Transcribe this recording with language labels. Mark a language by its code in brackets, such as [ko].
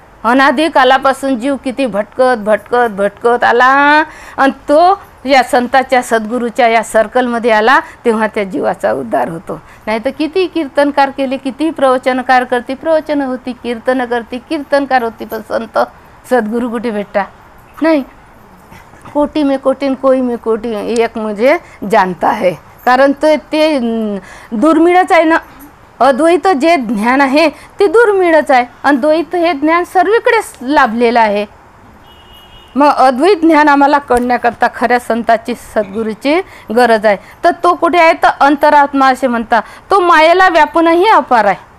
[mr] अनादी कालापासून जीव किती भटकत आला आणि तो या संताच्या सद्गुरूच्या या सर्कलमध्ये आला तेव्हा त्या जीवाचा उद्धार होतो. नाही तर किती कीर्तनकार केले, किती प्रवचनकार करते, प्रवचन होती, कीर्तन करते, कीर्तनकार होती, पण संत सद्गुरू कुठे भेटता नाही. [hi] कोटी में कोटी कोई में कोटी एक मुझे जानता है. [mr] कारण ते दुर्मिळच आहे ना. अद्वैत जे ज्ञान आहे ते दुर्मिळच आहे आणि द्वैत हे ज्ञान सर्वीकडेच लाभलेलं आहे. मग अद्वैत ज्ञान आम्हाला कळण्याकरता खऱ्या संताची सद्गुरूची गरज आहे. तर तो कुठे आहे तर अंतरात्मा असे म्हणतात. तो मायेला व्यापूनही अपार आहे.